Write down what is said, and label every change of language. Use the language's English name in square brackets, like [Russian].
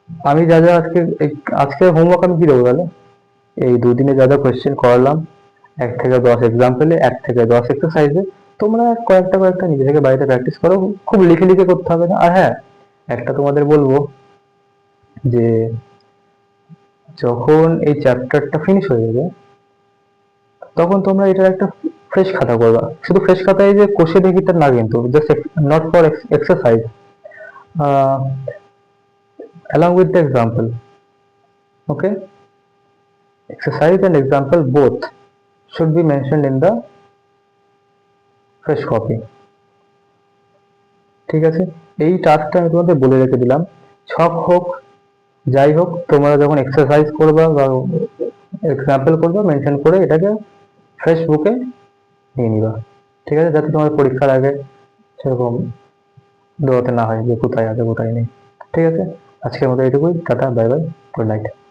[Bangla] আমি যা যা আজকে হোমওয়ার্ক আমি কি দেবো তাহলে, এই দুদিনে যা যা কোয়েশ্চেন করালাম, 1 থেকে 10 এক্সাম্পলে, 1 থেকে 10 এক্সারসাইজে, তোমরা কয়েকটা নিজে থেকে বাড়িতে প্র্যাকটিস করো, খুব লিখে লিখে করতে হবে না। আর হ্যাঁ, একটা তোমাদের বলবো যে যখন এই চ্যাপ্টারটা ফিনিশ হয়ে যাবে, তখন তোমরা এটার একটা ফ্রেশ খাতা করবা। শুধু ফ্রেশ খাতায় যে কষে দেখিটা না, কিন্তু [English] Just not for exercise, along with the example. Okay, exercise and example both should be mentioned in the fresh copy. [Bangla] ঠিক আছে, এই টাস্কটা আমি তোমাদের বলে রেখে দিলাম। ছক হোক যাই হোক, তোমরা যখন এক্সারসাইজ করবা বা এক্সাম্পল করবা, মেনশন করে এটাকে ফ্রেশ বুকে নিয়ে নিবা, ঠিক আছে? যাতে তোমার পরীক্ষার আগে সেরকম দৌড়াতে না হয় যে কোথায় আছে কোথায় নেই। ঠিক আছে, আজকের মতো এইটুকুই। [English] টাটা, bye bye, good night.